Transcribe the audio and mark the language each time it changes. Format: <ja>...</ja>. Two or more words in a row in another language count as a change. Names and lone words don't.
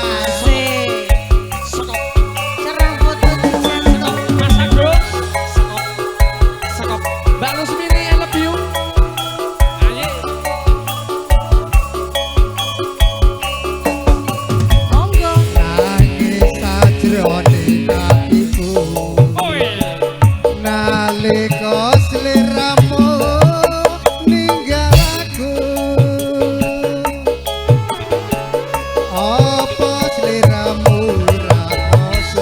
<id>Cerah foto dicantum.</id> <jv>Mas Agung. Sekop. Mbak Lusmini</jv> <en>I love you.</en> <jv>Ayo. Monggo. nangis sajroning atiku Oi. nalika sliramu ninggal aku apa sliramu ora krasa</jv>